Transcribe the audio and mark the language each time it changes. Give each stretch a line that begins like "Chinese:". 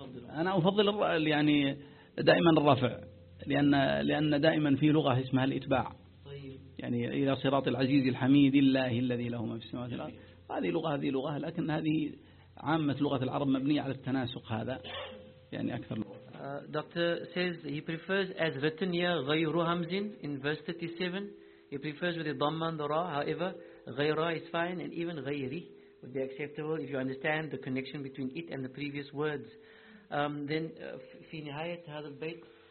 Arabic: أنا أفضل يعني دائما الرفع، لأن دائما في لغة اسمها الإتباع، يعني إلى صراط العزيز الحميد الله الذي له ما في السماوات والأرض، هذه لغة، هذه لغة، لكن هذه عامة لغة العرب مبنية على التناسق، هذا يعني أكثر.
English: Doctor says he prefers as written here غير همز in verse 37. He prefers with the ضم and the راء. However, غير is fine and even غيري would be acceptable if you understand the connection between it and the previous words.
Arabic: Then في نهاية هذا البيت.